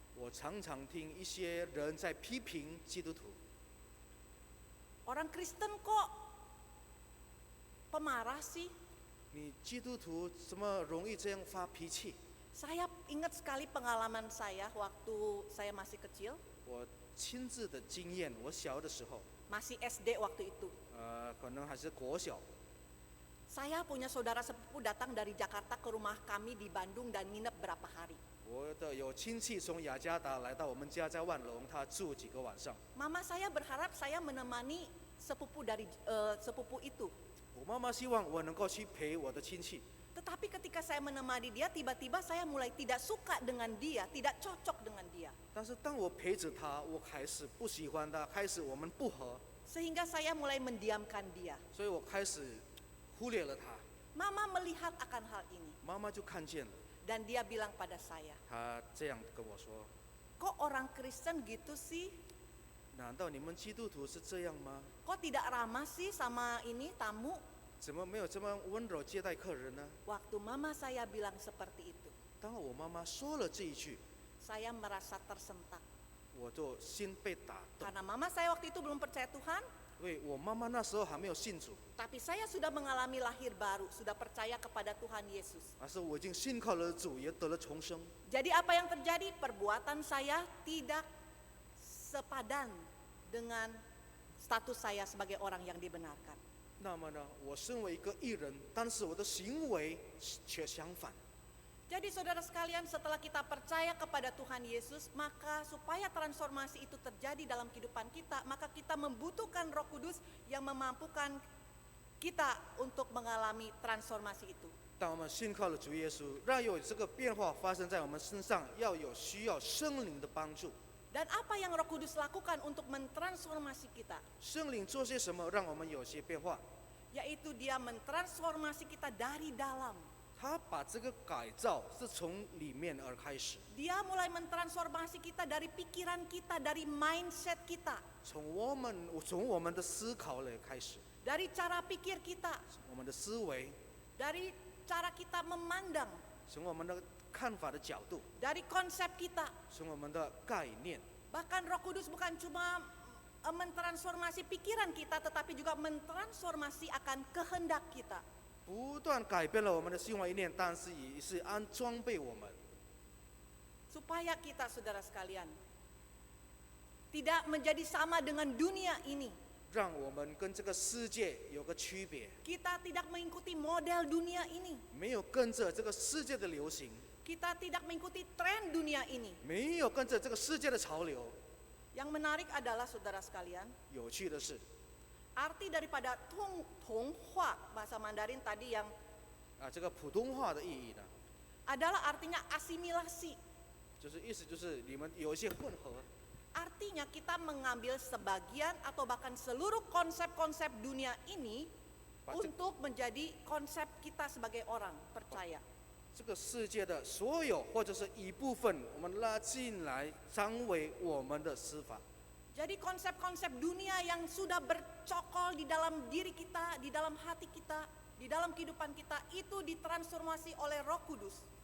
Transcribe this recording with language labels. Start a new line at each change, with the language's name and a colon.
Chinese: 我常常听一些人在批评基督徒，
Indonesian: Orang Kristen kok pemarah sih?
Chinese: 你基督徒怎么容易这样发脾气？
Indonesian: Saya ingat sekali pengalaman saya waktu saya masih kecil,
Chinese: 我亲自的经验，我小的时候，
Indonesian: masih SD waktu itu.
Chinese: 可能还是国小，
Indonesian: Saya punya saudara sepupu datang dari Jakarta ke rumah kami di Bandung dan nginep berapa hari.
Chinese: 我的有亲戚从雅加达来到我们家，在万隆，他住几个晚上。
Indonesian: Mama saya berharap saya menemani sepupu itu.
Chinese: 我妈妈希望我能够去陪我的亲戚，
Indonesian: Tetapi ketika saya menemani dia, tiba-tiba saya mulai tidak suka dengan dia, tidak cocok dengan dia.
Chinese: 但是当我陪着他，我开始不喜欢他，开始我们不和。
Indonesian: Sehingga saya mulai mendiamkan dia.
Chinese: 所以我开始忽略了他。
Indonesian: Mama melihat akan hal ini
Chinese: 妈妈就看见了，
Indonesian: dan dia bilang pada saya,
Chinese: 她这样跟我说
Indonesian: kok orang Kristen gitu sih?
Chinese: 难道你们基督徒是这样吗？
Indonesian: Kok tidak ramah sih sama ini tamu?
Chinese: 怎么没有这么温柔接待客人呢？
Indonesian: Waktu mama saya bilang seperti itu,
Chinese: 当我妈妈说了这一句，
Indonesian: saya merasa tersentak.
Chinese: 我就心被打动，
Indonesian: Karena mama saya waktu itu belum percaya Tuhan,
Chinese: 因为我妈妈那时候还没有信主，
Indonesian: tapi saya sudah mengalami lahir baru, sudah percaya kepada Tuhan Yesus.
Chinese: 而是我已经信靠了主，也得了重生。
Indonesian: Jadi apa yang terjadi? Perbuatan saya tidak sepadan dengan status saya sebagai orang yang dibenarkan.
Chinese: 那么呢，我身为一个义人，但是我的行为却相反。
Indonesian: Jadi saudara sekalian, setelah kita percaya kepada Tuhan Yesus, maka supaya transformasi itu terjadi dalam kehidupan kita, maka kita membutuhkan Roh Kudus yang memampukan kita untuk mengalami transformasi itu.
Chinese: 当我们信靠了主耶稣，让有这个变化发生在我们身上，需要圣灵的帮助。
Indonesian: Dan apa yang Roh Kudus lakukan untuk mentransformasi kita?
Chinese: 圣灵做些什么，让我们有些变化？
Indonesian: Yaitu dia mentransformasi kita dari dalam.
Chinese: 他把这个改造是从里面而开始，
Indonesian: Dia mulai mentransformasi kita dari pikiran kita, dari mindset kita,
Chinese: 从我们的思考来开始，
Indonesian: dari cara pikir kita,
Chinese: 我们的思维，
Indonesian: dari cara kita memandang,
Chinese: 从我们的看法的角度，
Indonesian: dari konsep kita.
Chinese: 从我们的概念。
Indonesian: Bahkan Roh Kudus bukan cuma mentransformasi pikiran kita, tetapi juga mentransformasi akan kehendak kita.
Chinese: 不断改变了我们的心怀意念，但是也是装备我们，
Indonesian: Supaya kita, saudara sekalian, tidak menjadi sama dengan dunia ini.
Chinese: 让我们跟这个世界有个区别，
Indonesian: Kita tidak mengikuti model dunia ini.
Chinese: 没有跟着这个世界的流行，
Indonesian: Kita tidak mengikuti tren dunia ini.
Chinese: 没有跟着这个世界的潮流。
Indonesian: Yang menarik adalah, saudara sekalian,
Chinese: 有趣的是，
Indonesian: arti daripada Tonghua bahasa Mandarin tadi yang
Chinese: 这个普通话的意义呢，
Indonesian: adalah artinya asimilasi.
Chinese: 就是意思就是你们有一些混合，
Indonesian: Artinya kita mengambil sebagian atau bahkan seluruh konsep-konsep dunia ini Baca. untuk menjadi konsep kita sebagai orang percaya.
Chinese: 这个世界的所有或者是一部分，我们拉进来，成为我们的司法。
Indonesian: Jadi konsep-konsep dunia yang sudah bercokol di dalam diri kita, di dalam hati kita, di dalam kehidupan kita, itu ditransformasi oleh Roh Kudus.